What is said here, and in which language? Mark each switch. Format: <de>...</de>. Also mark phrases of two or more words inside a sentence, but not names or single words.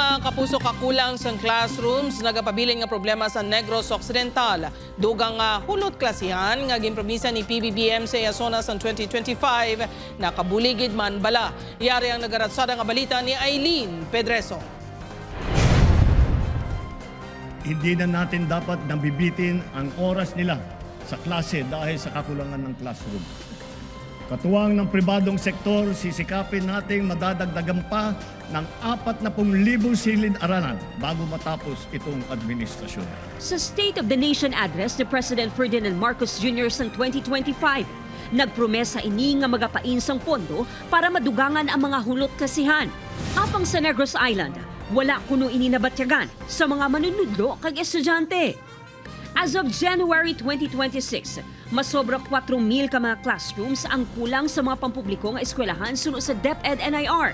<hil>kapuso kakulang sa classrooms nagapabilin nga problema sa Negros Occidental. Dugang hulot klasihan nga ginpromisa ni PBBM sa Zona sa 2025 nakabuligid man bala. Yari ang nagaratsada nga balita ni Aileen Pedreso.</hil> <tl>Hindi na natin dapat nabibitin ang oras nila sa klase dahil sa kakulangan ng classroom. Katuwang ng pribadong sektor, sisikapin nating madadagdagan pa ng 40,000 silid-aralan bago matapos itong administrasyon.</tl> <hil>Sa State of the Nation Address ni President Ferdinand Marcos Jr. sa 2025, nagpromesa ini nga magapainsang pondo para madugangan ang mga hulot klasihan. Apang sa Negros Island, wala kuno ini nabatyagan sa mga manunudlo kag estudyante.</hil> <en>As of January</en> <hil>2026, masobra 4,000 ka mga classrooms ang kulang sa mga pampubliko nga eskwelahan sunod sa DepEd NIR.</hil>